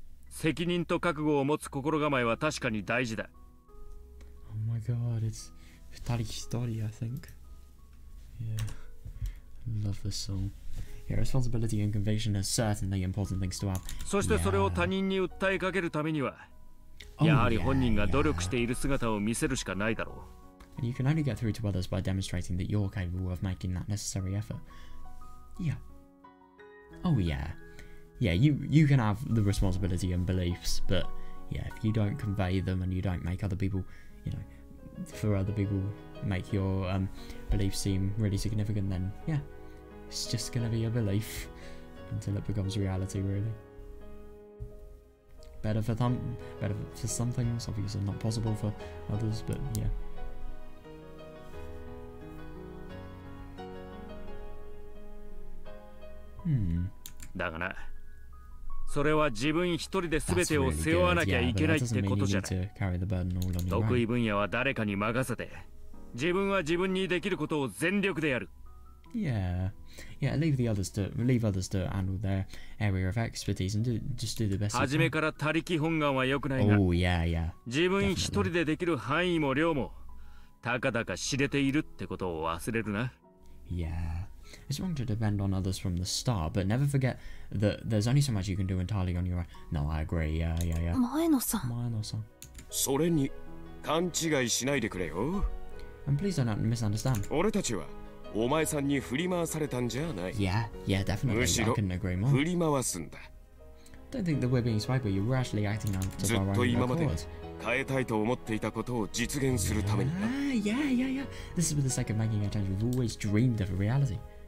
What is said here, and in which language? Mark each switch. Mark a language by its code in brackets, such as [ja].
[ja] 責任と覚悟を持つ心構えは確かに大事だ。 [en] Oh my god, it's Futari Hitori, I think. Yeah. Love this song. Yeah, responsibility and conviction are certainly important things to have. [ja] そしてそれを他人に訴えかけるためには、やはり本人が努力している姿を見せるしかないだろう。 [en] And you can only get through to others by demonstrating that you're capable of making that necessary effort. Yeah. Oh yeah. Yeah, you can have the responsibility and beliefs, but yeah, if you don't convey them and you don't make other people, you know, for other people make your beliefs seem really significant, then yeah, it's just gonna be a belief until it becomes reality, really. Better for some things, obviously not possible for others, but yeah. [ja] だがな、それは自分一人で全てを背負わなきゃいけないってことじゃない。得意分野は誰かに任せて、自分は自分にできることを全力でやる。 [en] Yeah, yeah. Leave others to handle their area of expertise and just do the best. [ja] 初めから他力本願は良くないが、 [en] Oh yeah, yeah. [ja] 自分一人でできる範囲も量もたかだか知れているってことを忘れるな。 [en] Yeah, it's wrong to depend on others from the start, but never forget that there's only so much you can do entirely on your own. No, I agree. Yeah, yeah, yeah. [ja] 前野さん。それに勘違いしないでくれよ。 [en] And please don't misunderstand. [ja] 俺たちはお前さんに振り回されたんじゃない。 [en] Yeah, yeah, definitely. [ja] むしろ [en] I couldn't agree more. [ja] 振り回すんだ。 [en] Don't think that we're being swayed, but you were actually acting out of [ja] ずっ [en] our [ja] と [en] own [ja] 今まで [en] accord. [ja] 変えたいと思っていたことを実現するためにな。 [en] Yeah, yeah, yeah. This is for the sake of making a change we've always dreamed of a reality.